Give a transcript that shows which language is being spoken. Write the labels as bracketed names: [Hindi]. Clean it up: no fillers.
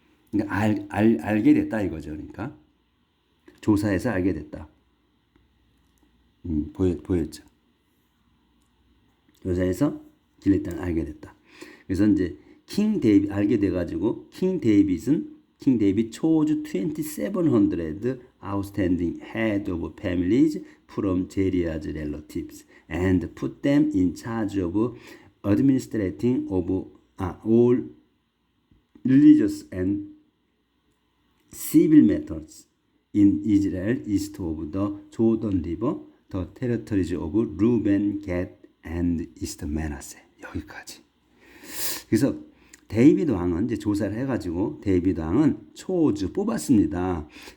[Korean] 그러니까 알게 됐다 이거죠. 그러니까 조사해서 알게 됐다. 보였죠. 조사해서 길리드 땅을 알게 됐다. 그래서 이제 킹 데이빗 [English] 알게 돼가지고 킹 데이빗 chose 2700 outstanding head of families from Jeriah's relatives and put them in charge of administrating of all religious and civil matters in Israel east of the Jordan River, the territories of Reuben, Gad, and East Manasseh. [Korean] 여기까지. 그래서 데이비드 왕은 이제 조사를 해가지고 데이비드 왕은 초주 뽑았습니다.